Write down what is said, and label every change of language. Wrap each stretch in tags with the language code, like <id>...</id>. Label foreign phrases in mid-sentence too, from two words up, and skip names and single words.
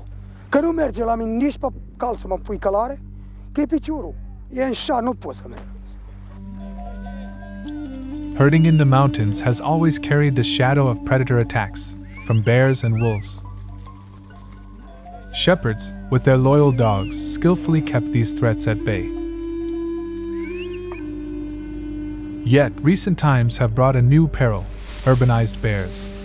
<ro>Că nu merge la mine nici pe cal să mă pui călare, că e piciorul. E în șa, nu pot să merg.</ro> <en>Herding in the mountains has always carried the shadow of predator attacks from bears and wolves. Shepherds, with their loyal dogs, skillfully kept these threats at bay. Yet, recent times have brought a new peril: urbanized bears.</en>